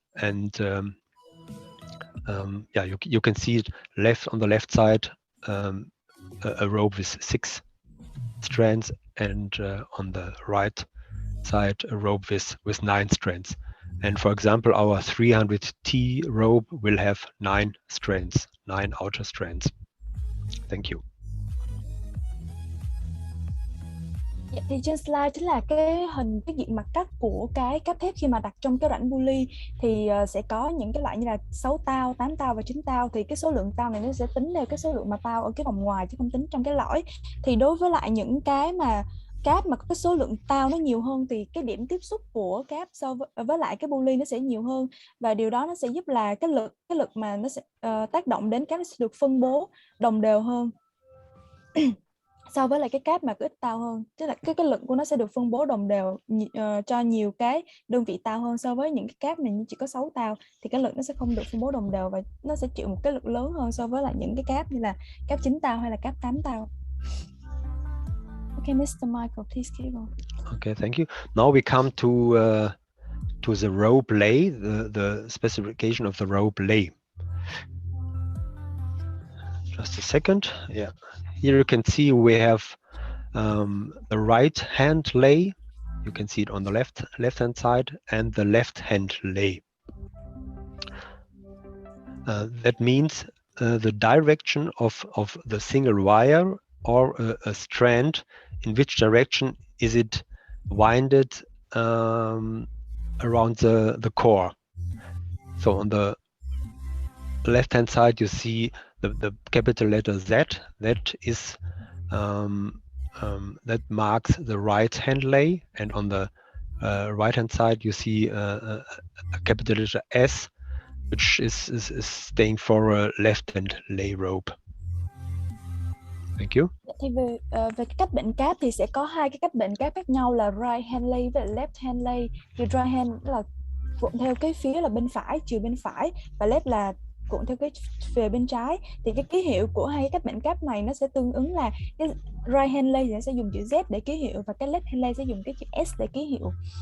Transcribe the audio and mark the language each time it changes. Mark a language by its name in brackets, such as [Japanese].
[English] And you can see it on the left side, a rope with 6 strands, and on the right side a rope with 9 strands. And for example, our 300T rope will have 9 strands, 9 outer strands. Thank you. [Vietnamese] Thì trên slide chính là cái diện mặt cắt của cái cáp thép khi mà đặt trong cái rãnh pulley, thì sẽ có những cái loại như là 6 tao, 8 tao và 9 tao. Thì cái số lượng tao này nó sẽ tính theo cái số lượng mà tao ở cái vòng ngoài chứ không tính trong cái lõi. Thì đối với lại những cái mà cáp mà có cái số lượng tao nó nhiều hơn, thì cái điểm tiếp xúc của cáp so với lại cái pulley nó sẽ nhiều hơn, và điều đó nó sẽ giúp là cái lực mà nó sẽ tác động đến cáp nó sẽ được phân bố đồng đều hơn. So với lại cái cáp mà có ít tao hơn, tức là cái lực của nó sẽ được phân bố đồng đều cho nhiều cái đơn vị tao hơn. So với những cái cáp này chỉ có 6 tao thì cái lực nó sẽ không được phân bố đồng đều, và nó sẽ chịu một cái lực lớn hơn so với lại những cái cáp như là cáp 9 tao hay là cáp 8 tao. [English] Okay, Mr. Michael, please keep on. Okay, thank you. Now we come to the rope lay, the specification of the rope lay. Just a second. Yeah. Here you can see we have the right hand lay. You can see it on the left hand side, and the left hand lay. That means the direction of the single wire or a strand, in which direction is it winded around the core. So on the left hand side you see the capital letter Z. That is that marks the right hand lay, and on the right hand side you see a capital letter S, which is staying for a left hand lay rope. Thank you. [Vietnamese] Thì về cái cách bệnh cáp thì sẽ có hai cái cách bệnh cáp khác nhau là right hand lay và left hand lay. Thì right hand là cuộn theo cái phía là bên phải, chiều bên phải, và left là cuộn theo cái về bên trái. Thì cái ký hiệu của hai cách bệnh cáp này nó sẽ tương ứng là cái right hand lay thì sẽ dùng chữ Z để ký hiệu và cái left hand lay sẽ dùng cái chữ S để ký hiệu.